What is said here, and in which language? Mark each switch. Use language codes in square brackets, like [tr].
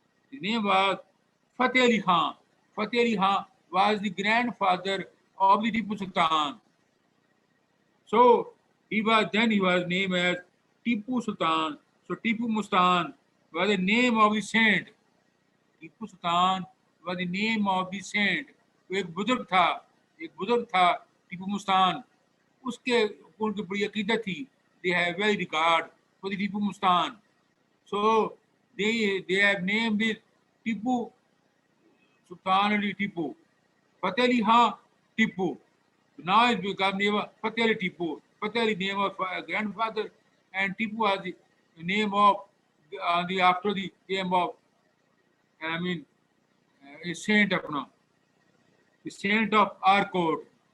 [en] His name was Fateh Ali Khan. Fateh Ali Khan was the grandfather of the Tipu Sultan. So he was named as Tipu Sultan. So Tipu Mustan was the name of the saint. Tipu Sultan was the name of the saint. [hi] तो एक बुजुर्ग था टीपू मुस्तान. उसके उनकी बड़ी अकीदत थी. [en] They have very regard for the Tipu Mustan. So they have named it Tipu Sultan Ali Tipu. Fateh Ali Khan Tipu. Now it's become name of Fateh Ali Tipu. Fateh Ali name of grandfather, and Tipu was the name of after the name of a saint अपना, the saint of our court.